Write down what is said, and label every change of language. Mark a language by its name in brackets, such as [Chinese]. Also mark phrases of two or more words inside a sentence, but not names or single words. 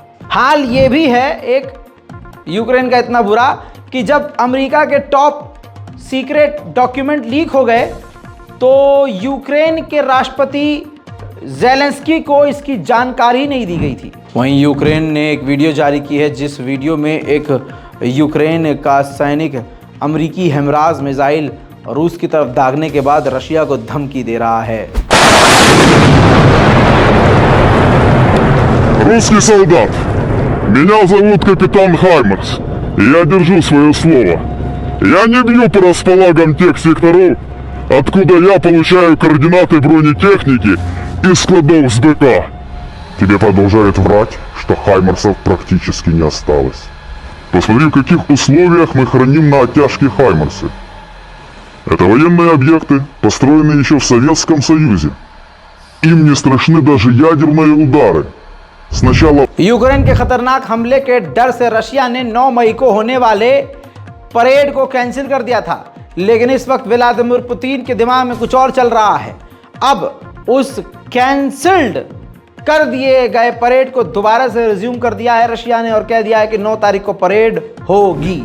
[Hindi] हाल ये भी है एक यूक्रेन का इतना बुरा कि जब अमेरिका के [English] top secret document leak [Hindi] हो गए तो यूक्रेन के राष्ट्रपति ज़ेलेंस्की को इसकी जानकारी नहीं दी गई थी। वहीं यूक्रेन ने एक वीडियो जारी की है, जिस वीडियो में एक यूक्रेन का सैनिक अमेरिकी हेमराज मिसाइल रूस की तरफ दागने के बाद रशिया को धमकी दे रहा है। [Russian] Русский солдат, меня зовут капитан Хаймерс, и я держу свое слово. Я не бью по располагам тех секторов, откуда я получаю координаты бронетехники из складов с БК. Тебе продолжают врать, что Хаймерсов практически не осталось. Посмотри, в каких условиях мы храним на оттяжке Хаймерсы. Это военные объекты, построенные еще в Советском Союзе. Им не страшны даже ядерные удары. Сначала... [Hindi] यूक्रेन के खतरनाक हमले के डर से रशिया ने 9 मई को होने वाले परेड को कैंसिल कर दिया था, लेकिन इस वक्त व्लादिमीर पुतिन के दिमाग में कुछ और चल रहा है। अब उस कैंसिल्ड कर दिए गए परेड को दोबारा से रिज्यूम कर दिया है रशिया ने और कह दिया है कि 9 तारीख को परेड होगी।